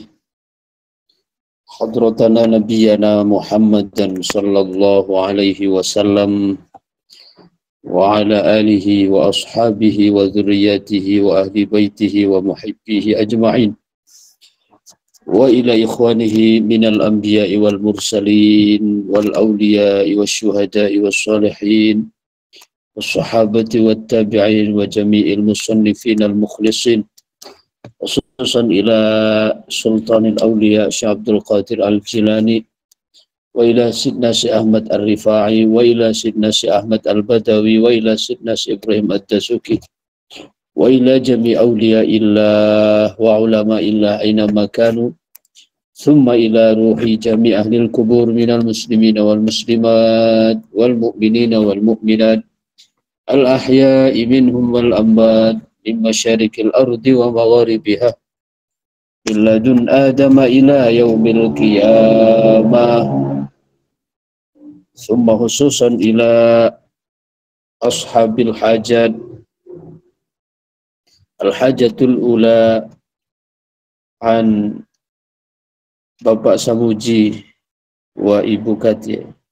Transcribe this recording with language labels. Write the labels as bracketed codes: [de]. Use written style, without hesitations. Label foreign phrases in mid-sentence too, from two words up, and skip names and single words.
[ar] حضرتنا نبينا محمدا صلى الله عليه وسلم وعلى آله وأصحابه وذرياته وأهل بيته ومحبيه أجمعين. وإلى إخوانه من الأنبياء والمرسلين والأولياء والشهداء والصالحين والصحابة والتابعين وجميع المصنفين المخلصين خصوصا إلى سلطان الأولياء الشيخ عبد القادر الجيلاني وإلى سيدنا الشيخ أحمد الرفاعي وإلى سيدنا الشيخ أحمد البدوي وإلى سيدنا الشيخ إبراهيم الدسوقي وإلى جميع أولياء الله وعلماء الله أينما كانوا ثم إلى روح جميع أهل القبور من المسلمين والمسلمات والمؤمنين والمؤمنات الأحياء منهم والأموات من مشارق الأرض ومغاربها من لدن آدم إلى يوم القيامة ثم خصوصا إلى أصحاب الحاجات الحاجة الأولى عن Bapak Samuji wa Ibu Katia.